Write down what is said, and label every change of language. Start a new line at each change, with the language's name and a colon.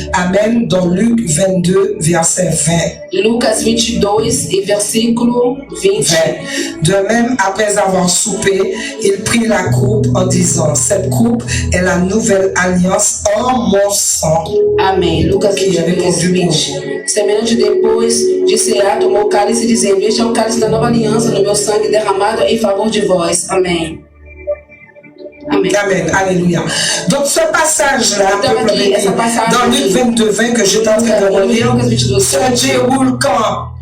French: Amen. Dans Luc 22, verset 20.
Portuguese: Lucas 22 et versículo 20.
French: De même, après avoir soupé, il prit la coupe en disant, cette coupe est la nouvelle alliance en mon sang.
Portuguese: Amém. Lucas 22, 20. Semelhante depois de cear, tomou o cálice dizendo, este é o cálice da nova aliança no meu sangue derramado em favor de vós. Amém.
French: Amen. Amen. Alléluia. Donc ce passage-là, dans Luc 22, 20 que j'étais en train de relire, se déroule quand?